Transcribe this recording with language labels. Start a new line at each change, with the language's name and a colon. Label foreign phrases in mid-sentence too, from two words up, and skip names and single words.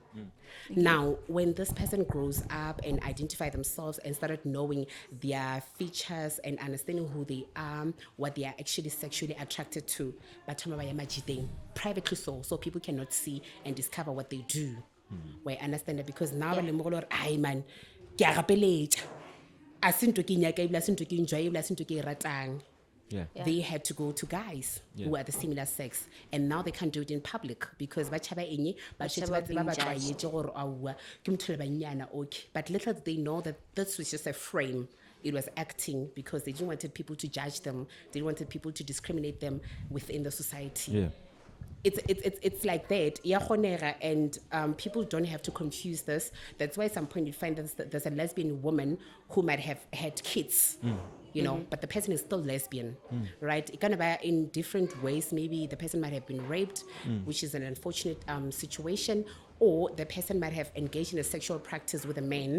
English: Now, when this person grows up and identify themselves and started knowing their features and understanding who they are, what they are actually sexually attracted to, privately so people cannot see and discover what they do. We understand that because now I man
Northern Sotho: ke a gapeletša a se ntwe ke nyaka ebile a se ntwe ke enjoy ebile a se ntwe ke e ratang.
English: Yeah. They had to go to guys who are the similar sex, and now they can't do it in public because
Northern Sotho: ba tshaba eng, ba shetse ba tseba ba tlwaetse gore aowa ke motho le banyana,
English: okay. But little did they know that this was just a frame. It was acting because they didn't want people to judge them. They wanted people to discriminate them within the society. Yeah. It's like that.
Northern Sotho: Ya kgonega,
English: and people don't have to confuse this. That's why at some point you find that there's a lesbian woman who might have had kids, you know, but the person is still lesbian, right? It can be in different ways. Maybe the person might have been raped, which is an unfortunate situation, or the person might have engaged in a sexual practice with a man.